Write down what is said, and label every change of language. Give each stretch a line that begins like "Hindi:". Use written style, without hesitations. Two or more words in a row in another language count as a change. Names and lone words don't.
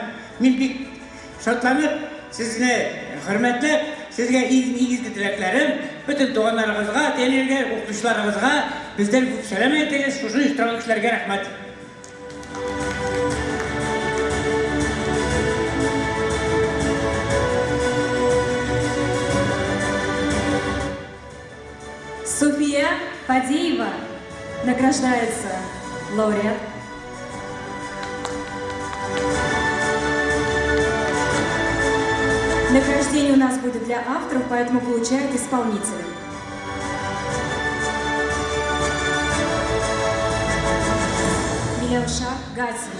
Tatar: Мин бик шатланып, сезне хөрмәтләп, сезгә изге теләкләрем, бүтән туганнарыгызга, тәнергә, укытучыларыгызга бездән күп сәлам әйтегез, шушы иштирак эшләргә рәхмәт.
Russian: Суфия Фадеева награждается лауреат. Награждение у нас будет для авторов, поэтому получают исполнители. Миляуша Гатина.